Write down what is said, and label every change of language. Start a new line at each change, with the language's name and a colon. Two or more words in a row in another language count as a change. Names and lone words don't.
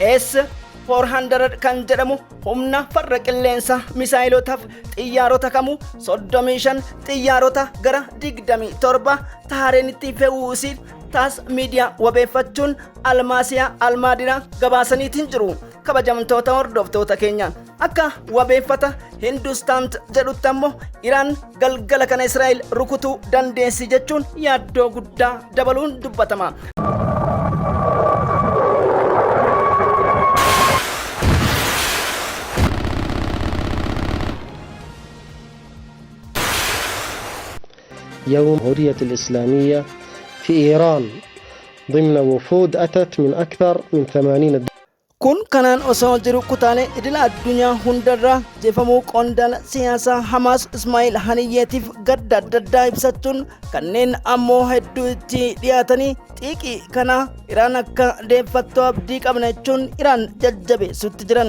Oromo: S-400 kan jedhamu humna farra qilleensa misaayilotaaf xiyyaarota kamuu 35 xiyyaarota gara 27 Tahraanitti fe'uusiin taas miidiyaa wabeeffachuun Almaasiyaa Almaadinaa gabaasaniitiin jiru. Kabajamtoota hordoftoota keenya akka wabeeffata Hindustaan jedhutti ammoo Iraan galgala kana Israa'el rukutuu dandeessi jechuun yaaddoo guddaa dabaluun dubbatama.
Arabic: يوم الجمهورية الإسلامية في إيران ضمن وفود أتت من أكثر من 80
Oromo: kun kanaan osoo jiru kutaalee idila addunyaa hundarraa jeefamuu qondaala siyaasaa Hamaas Ismaa'il Haniyyeetiif gadda adda addaa ibsachuun kanneen ammoo hedduu itti dhiyaatanii xiiqii kana Iraan akka deeffattu abdii qabna jechuun Iraan jajjabeessutti jiran.